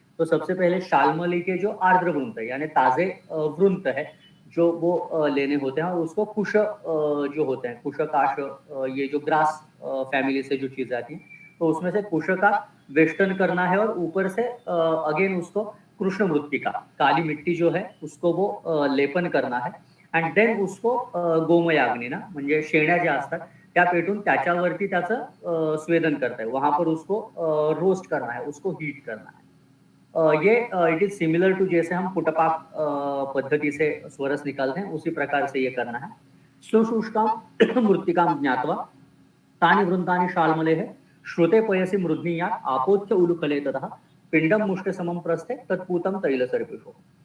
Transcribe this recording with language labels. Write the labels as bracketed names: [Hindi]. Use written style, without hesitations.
[Hindi] तो सबसे पहले शालमली के जो आर्द्र वृंत है, यानी ताजे वृंत है, जो वो लेने होते हैं और उसको कुश जो होते हैं, कुशकाश, ये जो ग्रास फैमिली से जो चीज आती है, तो उसमें से कुश का वेष्टन करना है और ऊपर से अगेन उसको कृष्ण मृत्तिका, काली मिट्टी जो है उसको वो लेपन करना है. [English] and then [Hindi] उसको गोमयाग्निना, [Marathi] म्हणजे शेण्या ज्या असतात त्या पेटून त्याच्यावरती त्याचं स्वेदन [Hindi] करता है, वहां पर उसको रोस्ट करना है, उसको हीट करना है. ये [English] it is similar to [Hindi] जैसे हम पुटपाक पद्धति से स्वरस निकालते हैं, उसी प्रकार से ये करना है. [Sanskrit] सुशुष्काम मृत्तिकाम ज्ञात्वा तानि वृंतानि शालमले है श्रुते पयसी मृद्नीया आपोच्य उलुकले तथा पिंडम मुष्ट समम प्रस्थे तत्पूतम तैल सर्पिषो.